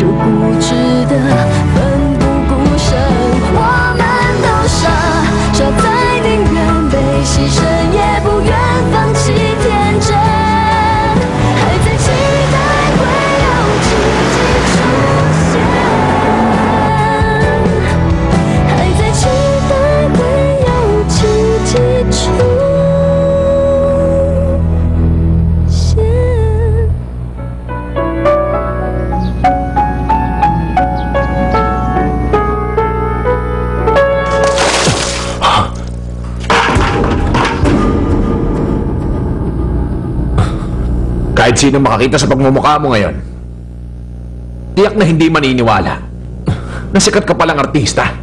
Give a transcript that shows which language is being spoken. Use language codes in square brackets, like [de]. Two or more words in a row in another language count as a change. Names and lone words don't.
[zh] 固执的奋不顾身，我们都傻，傻在宁愿被牺牲也不愿放弃天真，还在期待会有奇迹出现，还在期待会有奇迹出现。 [tl] Kahit sino makakita sa pagmumukha mo ngayon, tiyak na hindi maniniwala na sikat ka palang artista.